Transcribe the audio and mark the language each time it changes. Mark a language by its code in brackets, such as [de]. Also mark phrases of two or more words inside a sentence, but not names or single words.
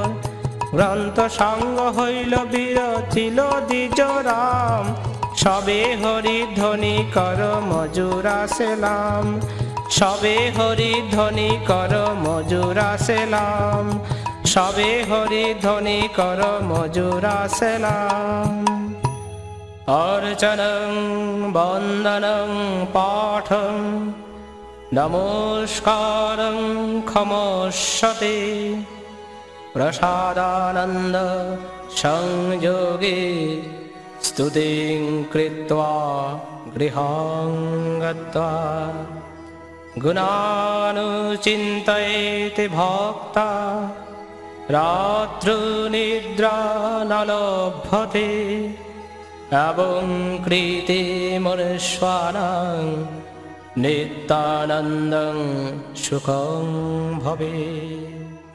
[bn] গ্রন্থ সাঙ্গ হইল বীর ছিল দ্বিজ রাম, সবে হরি ধ্বনি কর মজুরা সেলাম। সবে হরি ধ্বনি কর মজুরা সেলাম, সবে হরি ধ্বনি কর মজুরা সেলাম। [sa] अर्चनं वन्दनं पाठं नमस्कारं क्षमस्यते प्रसादानन्द संयोगे स्तुतिं कृत्वा गृहं गत्वा গুণানুচিন্তয়েতে ভক্তা রাত্রিনিদ্রা ন লভ্যতে এবং কৃতে মনুষ্যানাং নিত্যানন্দং সুখং ভবেৎ।